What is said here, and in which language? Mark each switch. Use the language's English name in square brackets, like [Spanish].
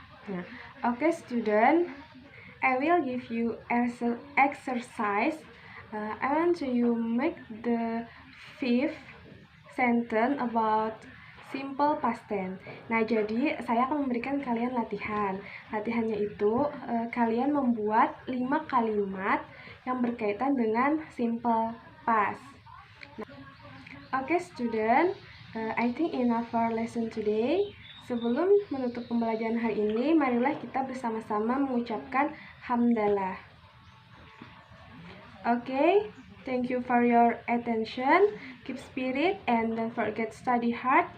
[English] Nah, okay, student, I will give you exercise. I want you make the fifth sentence about simple past tense. [Indonesian] Nah, jadi saya akan memberikan kalian latihan. Latihannya itu kalian membuat 5 kalimat yang berkaitan dengan simple past. [English] Okay, student, I think enough for lesson today. [Indonesian] Sebelum menutup pembelajaran hari ini, marilah kita bersama-sama mengucapkan hamdalah. Okay, [English] Thank you for your attention. Keep spirit and don't forget study hard.